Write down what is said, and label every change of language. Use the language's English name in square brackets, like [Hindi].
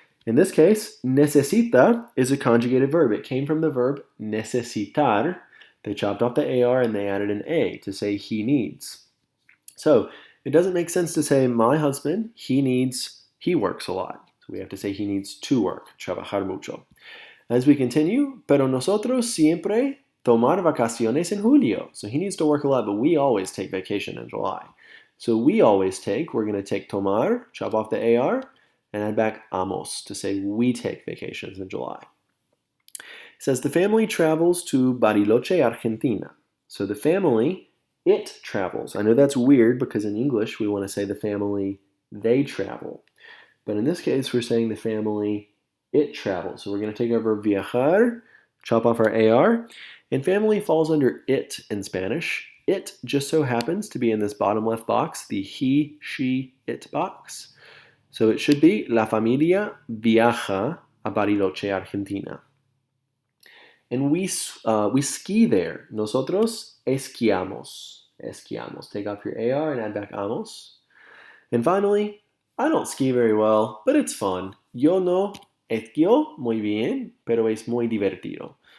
[English] In this case, necesita is a conjugated verb. It came from the verb necesitar. They chopped off the AR and they added an A to say he needs. So it doesn't make sense to say my husband, he works a lot. So we have to say he needs to work, [Spanish] trabajar mucho. [English] As we continue, [Spanish] pero nosotros siempre tomar vacaciones en julio. [English] So he needs to work a lot, but we always take vacation in July. So we're going to take tomar, chop off the AR, and add back amos to say we take vacations in July. It says the family travels to Bariloche, Argentina. So the family, it travels. I know that's weird because in English we want to say the family, they travel. But in this case we're saying the family, it travels. So we're going to take our verb viajar, chop off our AR, and family falls under it in Spanish. It just so happens to be in this bottom left box, the he, she, it box. So it should be [Spanish] la familia viaja a Bariloche, Argentina. [English] And we ski there. [Spanish] Nosotros esquiamos. Esquiamos. [English] Take off your AR and add back amos. And finally, I don't ski very well, but it's fun. [Spanish] Yo no esquio muy bien, pero es muy divertido.